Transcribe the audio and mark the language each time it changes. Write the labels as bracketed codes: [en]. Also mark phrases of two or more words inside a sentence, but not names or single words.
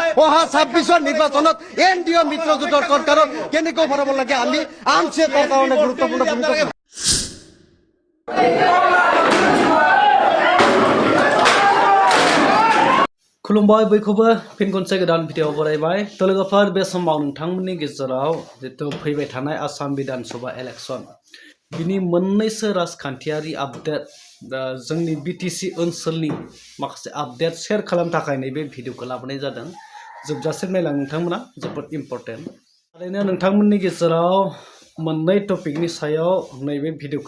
[as] অহা 26 নিৰ্বাচনত এনডিএ মিত্ৰজোঁটৰ চৰকাৰক কেনেকৈ ভৰাব লাগে আমি আমছে তাৰ কাৰণে গুৰুত্বপূৰ্ণ ভূমিকা [brx] खुलुमबाय बयखौबो फिन खनसे गोदान भिडिअ बरायबाय लोगोफोर बे समाव नोंथांमोननि गेजेराव जितु फैबाय थानाय आसाम विधान सभा इलेक्शन बिनि मोननैसो राजखान्थियारि आपडेट जोंनि बिटिसि ओनसोलनि माखासे आपडेट शेयार खालामनो थाखाय नैबे भिडिअखौ लाबोनाय जादों जोबजासिम नायलां नोंथांमोना जोबोद इम्पर्टेन्ट थारैनो नोंथांमोननि गेजेराव मोननै टपिकनि सायाव नैबे भिडिअखौ